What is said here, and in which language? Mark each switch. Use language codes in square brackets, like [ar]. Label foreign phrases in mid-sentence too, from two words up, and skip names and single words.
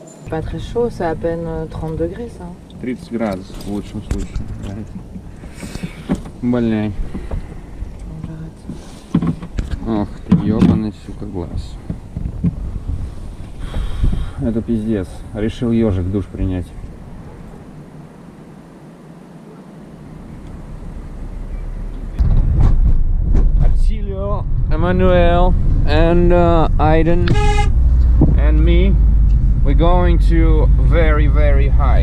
[fr] pas très chaud, c'est à peine 30 degrés ça. [ru] 30 градусов в лучшем случае. Блин. Ох ты, ёбаный, сука, глаз. Это пиздец. Решил ежик душ принять. [en] Attilio, Emmanuel, and Aiden, and me, we're going to very, very high.